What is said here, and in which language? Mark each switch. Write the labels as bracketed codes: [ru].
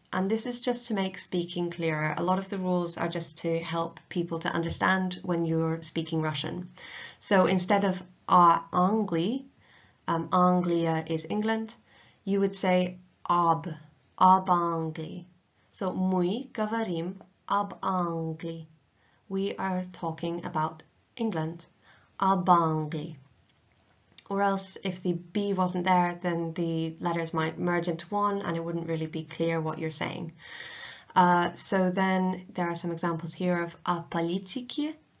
[en] And this is just to make speaking clearer. A lot of the rules are just to help people to understand when you're speaking Russian. So instead of Angli, Anglia is England, you would say [ru] об Anglii. So мы говорим об Англии. [en] We are talking about England, [ru] об Англии. [en] Or else if the B wasn't there, then the letters might merge into one and it wouldn't really be clear what you're saying. So then there are some examples here of a politiki.